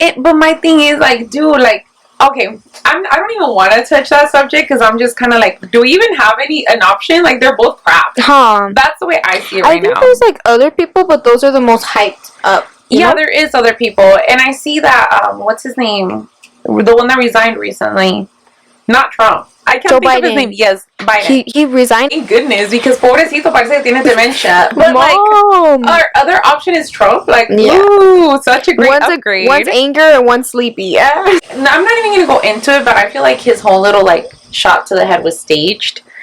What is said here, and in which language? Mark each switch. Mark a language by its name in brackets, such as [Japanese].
[English] But my thing is, like, dude, like, okay, I don't even want to touch that subject because I'm just kind of like, do we even have an option? Like, they're both crap. Huh. That's the way I see it right now. I think there's, like, other people, but those are the most hyped up. Yeah, there is other people. And I see that, what's his name? The one that resigned recently. Not Trump. I can't think of his name. Yes, Biden. He resigned? Thank goodness, because [Spanish] pobrecito parece que tiene demencia. [English] But, like, our other option is Trump. Like, ooh, such a great upgrade. One's anger and one's sleepy. Yeah. No, I'm not even going to go into it, but I feel like his whole little, like, shot to the head was staged.